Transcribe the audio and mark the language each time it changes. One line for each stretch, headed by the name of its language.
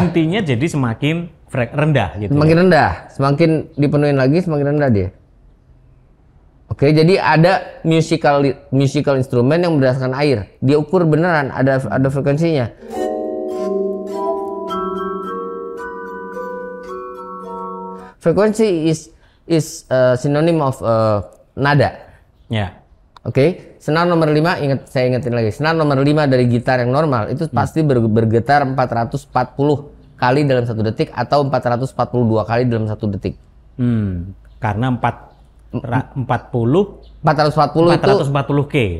Indonesian: intinya jadi semakin rendah gitu. semakin rendah, semakin dipenuhin lagi semakin rendah dia. Oke, jadi ada musical instrumen yang berdasarkan air. Dia ukur beneran ada frekuensinya.
English: Frekuensi is synonym of nada.
Indonesian: Ya. Oke, senar nomor 5, saya ingetin lagi. Senar nomor 5 dari gitar yang normal itu pasti bergetar 440 kali dalam 1 detik atau 442 kali dalam 1 detik. Karena 440 440 K.